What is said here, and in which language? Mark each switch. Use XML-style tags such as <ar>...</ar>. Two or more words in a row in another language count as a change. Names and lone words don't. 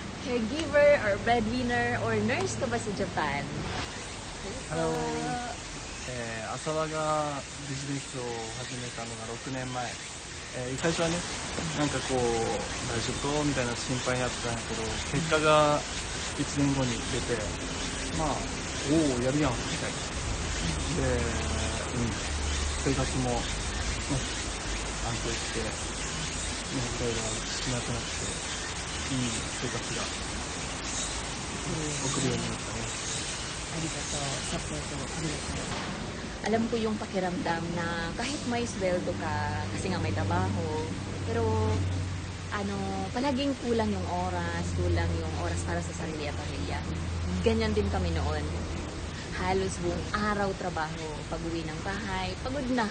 <en>caregiver or breadwinner or nurse</en> <tl>ka ba sa</tl> <en>Japan? Hello.</en> <ja>浅田がビジネスを始めたのが6年前、最初はね、なんかこう大丈夫みたいな心配になってたんやけど、結果が1年後に出て、まあおおやるやんみたいな。で、生活も、ね、安定して、ね、いろいろしなくなっていい生活が送るようになったね。 Arigato, sapoto, arigato.</ja> <tl>Alam ko yung pakiramdam na kahit may sweldo ka, kasi nga may trabaho, pero palaging kulang yung oras para sa sarili at pamilya. Ganyan din kami noon. Halos buong araw trabaho, pag-uwi ng bahay, pagod na.</tl>